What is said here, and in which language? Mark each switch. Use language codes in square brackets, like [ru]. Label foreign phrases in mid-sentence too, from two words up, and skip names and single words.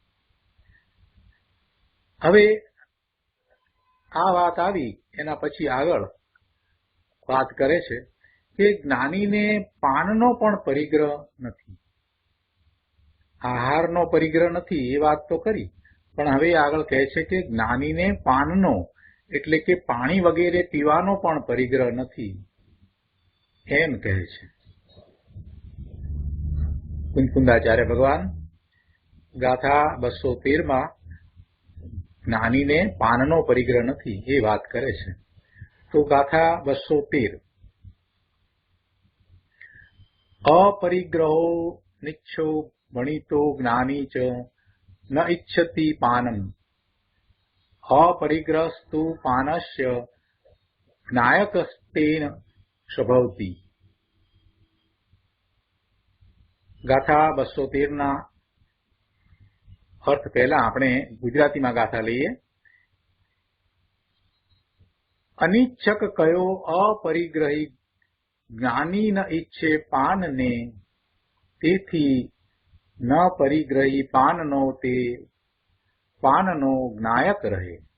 [gu] હવે આ વાત આવી એના પછી આગળ વાત કરે છે કે જ્ઞાનીને પાનનો પણ પરિગ્રહ નથી, આહારનો પરિગ્રહ નથી એ વાત તો કરી, પણ હવે આગળ કહે છે કે જ્ઞાનીને પાનનો એટલે કે પાણી વગેરે પીવાનો પણ પરિગ્રહ નથી એમ કહે છે। કુંકુંદાચાર્ય ભગવાન ગાથા 213 માં જ્ઞાનીને પાનનો પરિગ્રહ નથી એ વાત કરે છે। તો ગાથા 213 [sa] अपरिग्रहो निच्छो भणितो ज्ञानी च न इच्छति पानम अपरिग्रहस्तु पानस्य ज्ञायकस्तेन स्वभवति। [gu] ગાથા 213 ના અર્થ પહેલા આપણે ગુજરાતીમાં ગાથા લઈએ। અનિચ્છક કયો અપરિગ્રહી જ્ઞાની ન ઈચ્છે પાનને તેથી ન પરિગ્રહી પાનનો તે પાનનો જ્ઞાયક રહે।